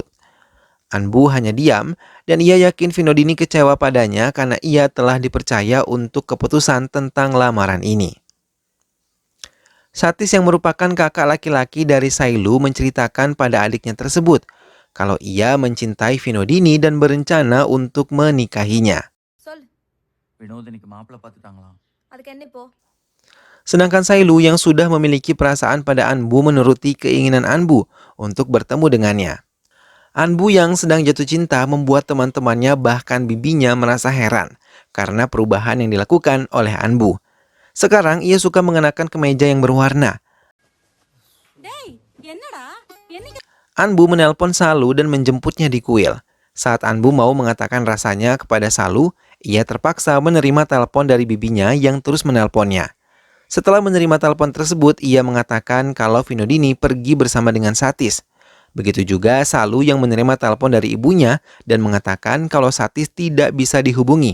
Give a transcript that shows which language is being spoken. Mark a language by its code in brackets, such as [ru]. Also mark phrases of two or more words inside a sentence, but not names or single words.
[id] Anbu hanya diam dan ia yakin Vinodini kecewa padanya karena ia telah dipercaya untuk keputusan tentang lamaran ini. Satis yang merupakan kakak laki-laki dari Sailu menceritakan pada adiknya tersebut kalau ia mencintai Vinodini dan berencana untuk menikahinya. [ta] வினோதினிக்கு மாப்பிள்ளை பார்த்துட்டாங்களாம். அதுக்கு என்ன இப்போ? [id] Sedangkan Sailu yang sudah memiliki perasaan pada Anbu menuruti keinginan Anbu untuk bertemu dengannya. Anbu yang sedang jatuh cinta membuat teman-temannya bahkan bibinya merasa heran karena perubahan yang dilakukan oleh Anbu. Sekarang ia suka mengenakan kemeja yang berwarna. [ta] டேய் என்னடா என்னைக்கு [id] Anbu menelpon Shalu dan menjemputnya di kuil. Saat Anbu mau mengatakan rasanya kepada Shalu, ia terpaksa menerima telepon dari bibinya yang terus menelponnya. Setelah menerima telepon tersebut, ia mengatakan kalau Vinodini pergi bersama dengan Satis. Begitu juga Shalu yang menerima telepon dari ibunya dan mengatakan kalau Satis tidak bisa dihubungi.